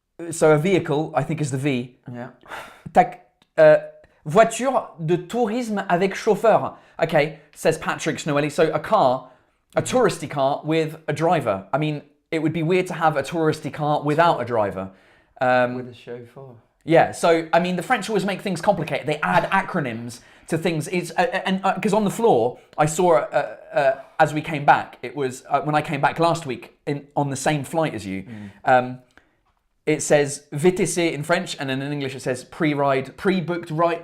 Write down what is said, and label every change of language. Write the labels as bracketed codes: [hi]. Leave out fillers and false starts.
[en] So a vehicle, I think, is the V. Yeah. [fr] Voiture de tourisme avec chauffeur. [en] Okay, says Patrick Snoelli. So a touristy car with a driver. I mean, it would be weird to have a touristy car without a driver. With a chauffeur. Yeah, so, I mean, the French always make things complicated. They add acronyms to things. It's because on the floor, I saw, as we came back, it was, when I came back last week on the same flight as you, it says VTC in French, and then in English it says pre-booked ride.